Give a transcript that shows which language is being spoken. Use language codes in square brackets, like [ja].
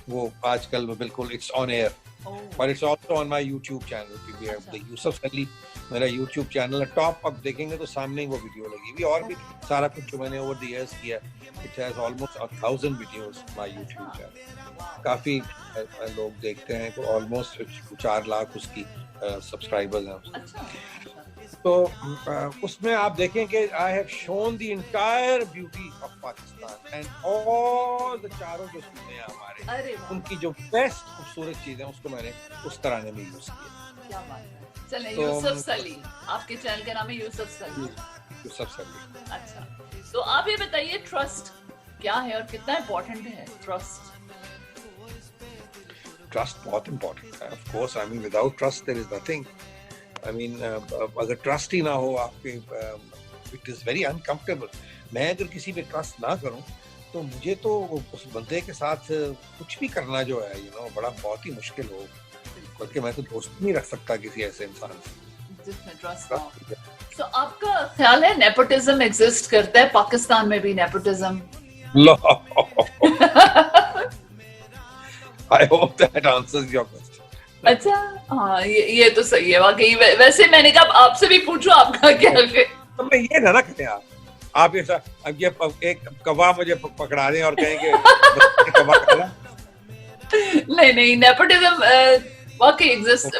[ur] وہ آج کل وہ بالکل [en] It's on air, but it's also on my YouTube channel. We have the Yusuf Sally, [ur] میرا YouTube چینل ہے. ٹاپ اب دیکھیں گے تو سامنے ہی وہ ویڈیو لگی ہوئی, اور بھی سارا کچھ جو میں نے اوور دی ایئرس کیا. [en] It has almost 1000 videos my YouTube channel. [ur] کافی لوگ دیکھتے ہیں, تو آلموسٹ 4 لاکھ اس کی سبسکرائبرز ہیں. تو اس میں آپ دیکھیں کہ [en] I have shown the entire beauty of Pakistan and all the [ur] چاروں جو چیزیں ہیں ہمارے, ان کی جو بیسٹ خوبصورت چیزیں, اس کو میں نے اس طرح میں یوز کیا. چلیں, یوسف سلی, آپ کے چینل کا نام ہے یوسف سلی. یوسف سلی. اچھا, تو آپ یہ بتائیے ٹرسٹ کیا ہے اور کتنا امپورٹنٹ ہے ٹرسٹ؟ ٹرسٹ بہت امپورٹنٹ ہے. [en] Of course, I mean without trust there is nothing. I mean [ur] اگر ٹرسٹ ہی نہ ہو آپ کے, [en] It is very uncomfortable. [ur] میں اگر کسی پہ ٹرسٹ نہ کروں تو مجھے تو اس بندے کے ساتھ کچھ بھی کرنا جو ہے, [en] you know, [ur] بڑا بہت ہی مشکل ہو, کیونکہ میں تو دوست نہیں رکھ سکتا کسی ایسے انسان سے جس میں ٹرسٹ نہ ہو. تو آپ کا خیال ہے نیپوٹزم ایگزسٹ کرتا ہے پاکستان میں بھی؟ Nepotism, [en] I hope that answers your question. [ur] اچھا, ہاں, یہ تو صحیح ہے واقعی. ویسے میں نے کہا آپ سے بھی پوچھو آپ کا کیا ہے. میں یہ نہ کریں آپ, آپ اب یہ ایک کوا مجھے پکڑا دیں اور کہیں کہ کوا کھانا. نہیں نیپوٹزم واقعی ایگزسٹ.